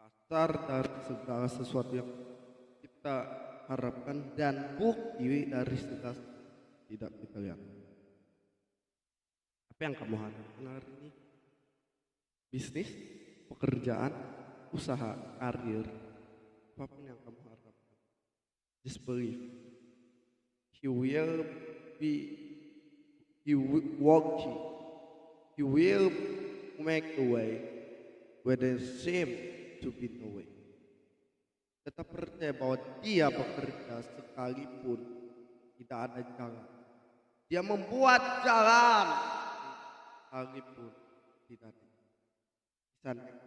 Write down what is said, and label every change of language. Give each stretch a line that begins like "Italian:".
Indonesian: dasar dari segala sesuatu yang kita harapkan dan bukti dari segala tidak kita lihat. Apa yang kamu harapkan hari ini? Bisnis, pekerjaan, usaha, karir, apapun yang kamu harapkan.
English: Just believe. He will be, he will walk you. He will make a way where there seem to be no way.
Indonesian: Tetap percaya bahwa dia bekerja sekalipun tidak ada jalan. Dia membuat jalan sekalipun tidak ada. Sana.